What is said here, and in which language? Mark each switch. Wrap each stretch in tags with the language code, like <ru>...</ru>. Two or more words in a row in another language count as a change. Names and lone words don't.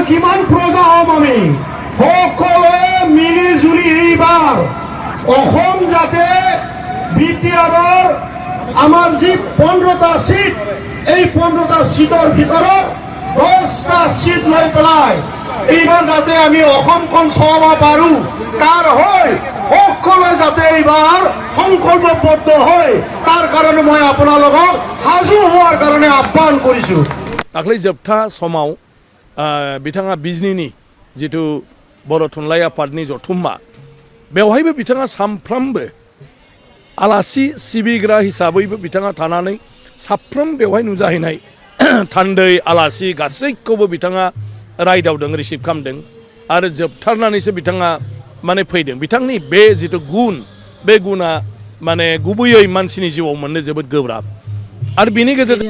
<as>কিমান প্ৰজা হ'ম আমি সকলোৱে মিলি জুলি এইবাৰ অসম যাতে বিটিআৰৰ আমাৰ যি 15টা सीट এই 15টা सीটৰ ভিতৰত 10টা सीट লৈ পেলাই এইবাৰ যাতে আমি অসমখন চলাব পাৰো তাৰ হৈ সকলোৱে যাতে এইবাৰ সংকল্পবদ্ধ হয় তাৰ কাৰণে মই আপোনালোকক সাজু হোৱাৰ কাৰণে আহ্বান কৰিছো</as> <brx>दाख्लै जोबथा समाव बिथाङा बिजनीनि जिथु बर' थुनलाइ आफादनि जथुम्मा बेवहायबो बिथाङा सामफ्रामबो आलासि सिबिग्रा हिसाबैबो बिथाङा थानानै साफ्रोम बेवहाय नुजाहैनाय थान्दै आलासि गासैखौबो बिथाङा रायदावदों रिसिभ खालामदों आरो जोबथारनानैसो बिथाङा माने फैदों बिथांनि बे जिथु गुन बे गुना माने गुबैयै मानसिनि जिउआव मोननो जोबोद गोब्राब आरो बिनि गेजेरजों</brx>